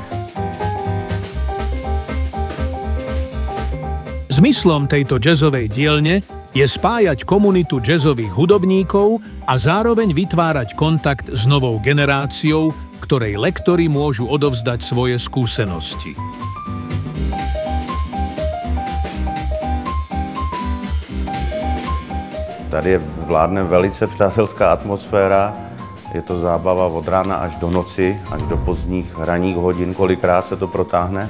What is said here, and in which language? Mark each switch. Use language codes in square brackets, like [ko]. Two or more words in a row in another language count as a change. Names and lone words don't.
[sk] Zmyslom tejto jazzovej dielne je spájať komunitu jazzových hudobníkov a zároveň vytvárať kontakt s novou generáciou, ktorej lektori môžu odovzdať svoje skúsenosti. [cs] Tady vládne velice přátelská atmosféra, je to zábava od rána až do noci, až do pozdních ranních hodin, kolikrát se to protáhne.